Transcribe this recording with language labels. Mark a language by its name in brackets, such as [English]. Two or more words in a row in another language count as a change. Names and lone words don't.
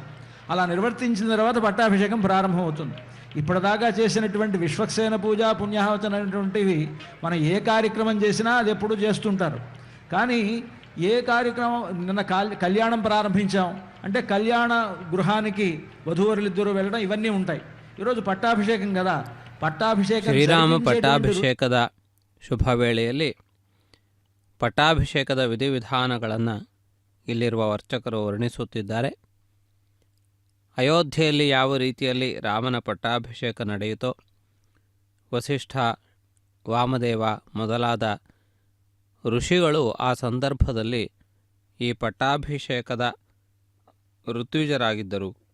[Telugu] అలా నిర్వర్తించిన తర్వాత పట్టాభిషేకం ప్రారంభమవుతుంది. ఇప్పటిదాకా చేసినటువంటి విశ్వక్సేన పూజ పుణ్యాహవచన అనేటువంటివి మనం ఏ కార్యక్రమం చేసినా అది ఎప్పుడు చేస్తుంటారు. కానీ ఏ కార్యక్రమం నిన్న కళ్యాణం ప్రారంభించాం అంటే కళ్యాణ గృహానికి వధూవరులిద్దరూ వెళ్ళడం ఇవన్నీ ఉంటాయి. ఈరోజు పట్టాభిషేకం కదా, పట్టాభిషేకం [Kannada] ಶ್ರೀರಾಮ ಪಟ್ಟಾಭಿಷೇಕದ ಶುಭ ವೇಳೆಯಲ್ಲಿ ಪಟ್ಟಾಭಿಷೇಕದ ವಿಧಿವಿಧಾನಗಳನ್ನು ಇಲ್ಲಿರುವ ಅರ್ಚಕರು ವರ್ಣಿಸುತ್ತಿದ್ದಾರೆ. ಅಯೋಧ್ಯೆಯಲ್ಲಿ ಯಾವ ರೀತಿಯಲ್ಲಿ ರಾಮನ ಪಟ್ಟಾಭಿಷೇಕ ನಡೆಯಿತೋ ವಸಿಷ್ಠ, ವಾಮದೇವ ಮೊದಲಾದ ಋಷಿಗಳು ಆ ಸಂದರ್ಭದಲ್ಲಿ ಈ ಪಟ್ಟಾಭಿಷೇಕದ ಋತ್ವಿಜರಾಗಿದ್ದರು.